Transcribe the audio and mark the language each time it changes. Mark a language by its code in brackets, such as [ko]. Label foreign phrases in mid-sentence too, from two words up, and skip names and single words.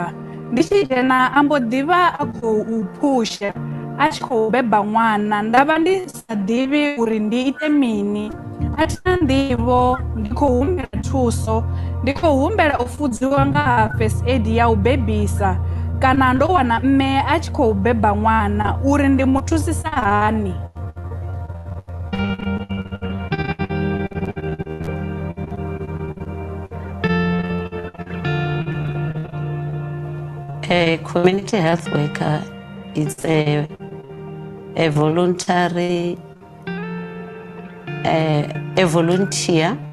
[ve] Ndi tshi dzhena a mbo ḓivha a khou phusha a tshi khou beba ṅwana, ndavha ndi sa ḓivhi uri ndi ite mini. A thina nḓivho, ndi khou humbela thuso, ndi khou humbela u funziwa nga ha [en] first aid [ve] ya u bebisa, kana ndo wana mme a tshi khou beba ṅwana uri ndi mu thusisa hani. [en] A community health worker is a voluntary, a volunteer